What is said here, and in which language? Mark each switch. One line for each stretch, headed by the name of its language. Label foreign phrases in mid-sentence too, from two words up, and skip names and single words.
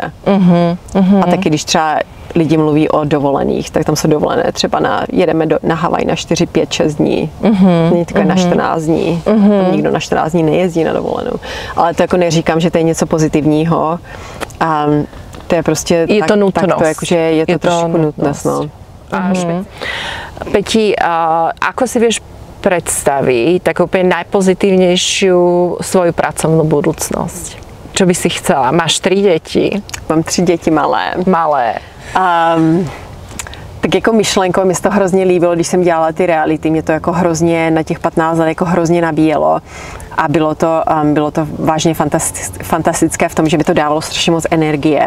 Czech: A taky když třeba lidi mluví o dovolených, tak tam jsou dovolené třeba jedeme na Havaj na 4, 5, 6 dní. Není takové na 14 dní. Nikdo na 14 dní nejezdí na dovolenou. Ale to jako neříkám, že to je něco pozitivního. To je prostě je to nutnost. Tak to jakože je to trošku nutnost. No.
Slovak: Peti, ako si vieš predstaviť takú úplne najpozitívnejšiu svoju pracovnú budúcnosť? Čo by si chcela? Máš 3 děti?
Czech: Mám 3 děti malé. Tak jako myšlenkou mi se to hrozně líbilo, když jsem dělala ty reality, mě to jako hrozně na těch 15 let jako hrozně nabíjelo a bylo to vážně fantastické v tom, že mi to dávalo strašně moc energie.